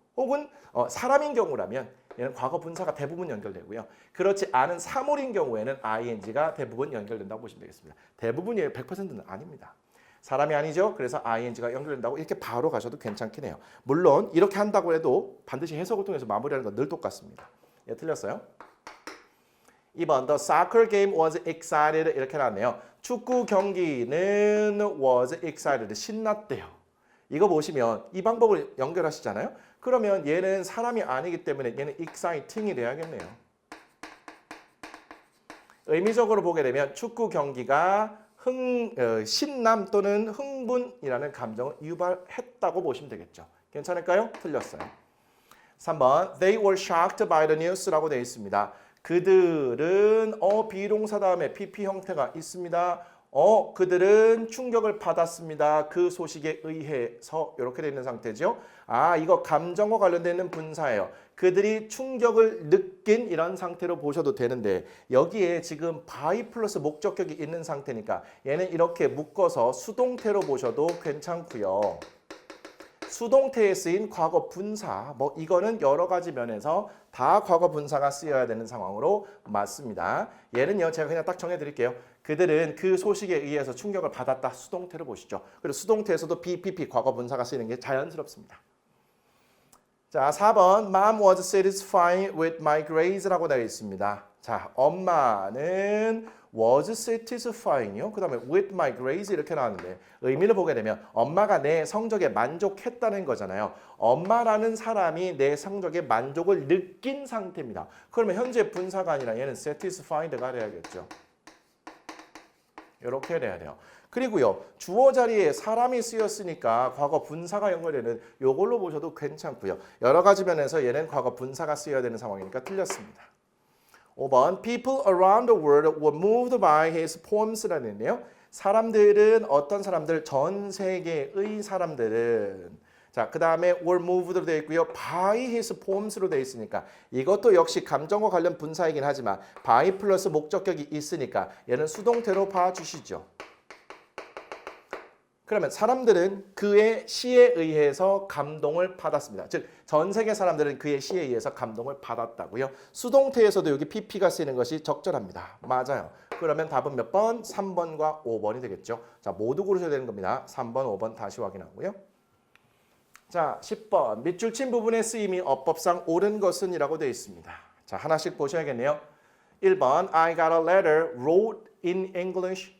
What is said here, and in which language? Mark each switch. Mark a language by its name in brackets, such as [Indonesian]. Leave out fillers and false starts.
[Korean] 혹은 사람인 경우라면 얘는 과거 분사가 대부분 연결되고요. 그렇지 않은 사물인 경우에는 ing가 대부분 연결된다고 보시면 되겠습니다. 대부분이 100%는 아닙니다. 사람이 아니죠. 그래서 ing가 연결된다고 이렇게 바로 가셔도 괜찮긴 해요. 물론 이렇게 한다고 해도 반드시 해석을 통해서 마무리하는 건 늘 똑같습니다. 예, 틀렸어요. [English] 2번 The soccer game was excited [Korean] 이렇게 나왔네요. 축구 경기는 [English] was excited [Korean] 신났대요. 이거 보시면 이 방법을 연결하시잖아요. 그러면 얘는 사람이 아니기 때문에 얘는 exciting이 돼야겠네요. 의미적으로 보게 되면 축구 경기가 신남 또는 흥분이라는 감정을 유발했다고 보시면 되겠죠. 괜찮을까요? 틀렸어요. [English] 3번 They were shocked by the news라고 [Korean] 되어 있습니다. 그들은 비동사 다음에 pp 형태가 있습니다. 그들은 충격을 받았습니다. 그 소식에 의해서 이렇게 되어 있는 상태죠. 아, 이거 감정과 관련되는 분사예요. 그들이 충격을 느낀 이런 상태로 보셔도 되는데 여기에 지금 by 플러스 목적격이 있는 상태니까 얘는 이렇게 묶어서 수동태로 보셔도 괜찮고요. 수동태에 쓰인 과거 분사, 이거는 여러 가지 면에서 다 과거 분사가 쓰여야 되는 상황으로 맞습니다. 얘는요, 제가 그냥 딱 정해드릴게요. 그들은 그 소식에 의해서 충격을 받았다. 수동태로 보시죠. 그리고 수동태에서도 BPP 과거 분사가 쓰이는 게 자연스럽습니다. [English] 자, 4번 Mom was satisfied with my grades라고 [Korean] 되어 있습니다. 자, 엄마는 [English] was satisfying [Korean] 이요. 그 다음에 [English] with my grades [Korean] 이렇게 나왔는데 의미를 보게 되면 엄마가 내 성적에 만족했다는 거잖아요. 엄마라는 사람이 내 성적에 만족을 느낀 상태입니다. 그러면 현재 분사가 아니라 얘는 satisfied가 돼야겠죠. 이렇게 돼야 돼요. 그리고요. 주어 자리에 사람이 쓰였으니까 과거 분사가 연결되는 이걸로 보셔도 괜찮고요. 여러 가지 면에서 얘는 과거 분사가 쓰여야 되는 상황이니까 틀렸습니다. [English] 5번 People around the world were moved by his poems라는 [Korean] 있네요. 사람들은 어떤 사람들 전 세계의 사람들은 자, 그 다음에 [English] were moved [Korean] 로 되어 있고요. [English] by his poems [Korean] 로 되어 있으니까 이것도 역시 감정과 관련 분사이긴 하지만 by 플러스 목적격이 있으니까 얘는 수동태로 봐주시죠. 그러면 사람들은 그의 시에 의해서 감동을 받았습니다. 즉, 전 세계 사람들은 그의 시에 의해서 감동을 받았다고요. 수동태에서도 여기 pp가 쓰이는 것이 적절합니다. 맞아요. 그러면 답은 몇 번? 3번과 5번이 되겠죠. 자, 모두 고르셔야 되는 겁니다. 3번, 5번 다시 확인하고요. 자, 10번. 밑줄 친 부분의 쓰임이 어법상 옳은 것은 이라고 되어 있습니다. 자, 하나씩 보셔야겠네요. [English] 1번 I got a letter wrote in English.